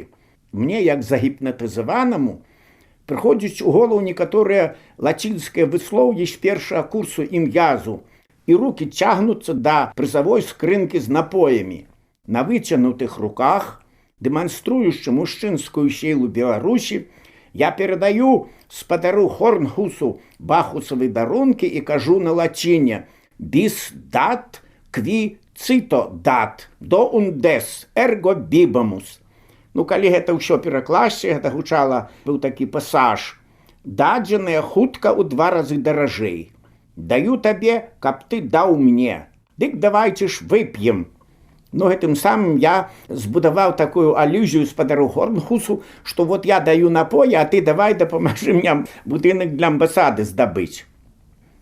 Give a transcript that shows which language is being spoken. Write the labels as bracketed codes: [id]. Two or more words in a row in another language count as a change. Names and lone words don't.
[be] Мне, як загіпнатызаванаму, прыходзіць у голову некаторыя лацінскія выслоўі з першага курсу ім'язу, і рукі цягнуцца да прызавой скрынкі з напоямі. На выцягнутых руках, дэманструючы мужчынскую сілу Беларусі, я перадаю спадару Хорнхусу бахусавы дарункі і кажу на лаціне: [la] «Bis dat qui cito dat, do undes, ergo bibamus». [be] Ну, калі гэта ўсё перакласці, гэта гучала, быў такі пасаж: «Дадзеныя хутка ў 2 разы даражэй. Даю табе, каб ты даў мне. Дык давайце ж вып'ем». Ну, гэтым самым я збудаваў такую алюзію спадару Хорнхусу, што вот я даю напоі, а ты давай дапамажы мне будынак для амбасады здабыць.